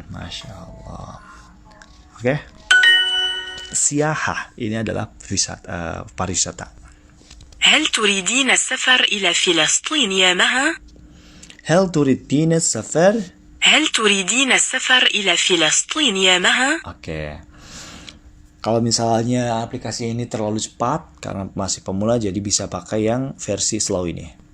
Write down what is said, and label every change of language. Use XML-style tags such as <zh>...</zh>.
<id>Masya Allah. Oke. Siyahah ini adalah pariwisata.</id> <ar>هل تريدين السفر إلى فلسطين يا مها؟ هل تريدين السفر؟ هل تريدين السفر إلى فلسطين يا مها؟</ar> <id>Oke. Kalau misalnya aplikasi ini terlalu cepat karena masih pemula, jadi bisa pakai yang versi slow ini.</id>